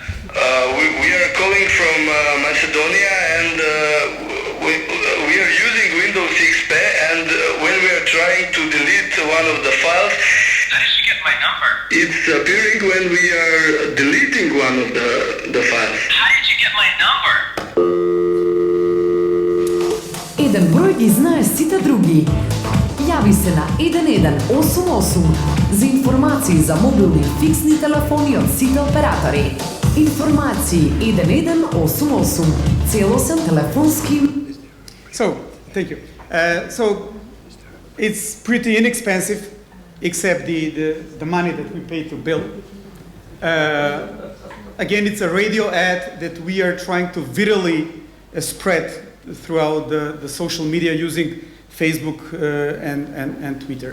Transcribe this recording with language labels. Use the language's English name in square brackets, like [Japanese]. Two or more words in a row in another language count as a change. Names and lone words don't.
[English] We are calling from Macedonia, and we are using Windows XP, and when we are trying to delete one of the files, How did you get my number? it's appearing when we are deleting one of the files. How did you get my number? [Macedonian] Еден број ги знае сите други. Јави се на 1188 за информации за мобилни и фиксни телефони од сите оператори. Информации 1188. Целосен телефонски. [English] So, thank you. So, it's pretty inexpensive, except the money that we pay to Bill. Again, it's a radio ad that we are trying to virally spread throughout the social media using Facebook and Twitter.